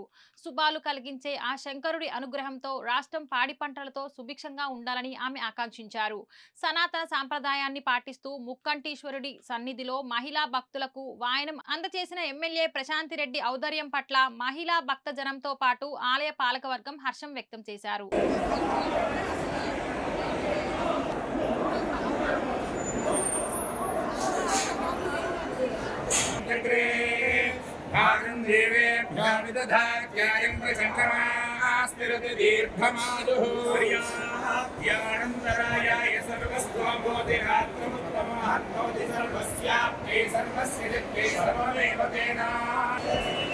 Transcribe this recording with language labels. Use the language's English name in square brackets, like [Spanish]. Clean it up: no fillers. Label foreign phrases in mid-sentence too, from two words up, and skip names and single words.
[Telugu] శుభాలు కలిగించే ఆ శంకరుడి అనుగ్రహంతో రాష్ట్రం పాడి పంటలతో సుభిక్షంగా ఉండాలని ఆమె ఆకాంక్షించారు. సనాతన సాంప్రదాయాన్ని పాటిస్తూ ముక్కంటీశ్వరుడి సన్నిధిలో మహిళా భక్తులకు వాయనం అందచేసిన ఎమ్మెల్యే ప్రశాంతిరెడ్డి ఔదార్యం పట్ల మహిళా భక్తజనంతో పాటు ఆలయ పాలకవర్గం హర్షం వ్యక్తం చేశారు. [Sanskrit] देवेभ्यः विदधात्यायं प्रचण्डमास्तिरति दीर्घमायुः यानन्तरायाय सर्वस्वामोदिरात्रमुत्तमः सर्वस्याप्यै सर्वस्य जित्यै सर्वमेव तेन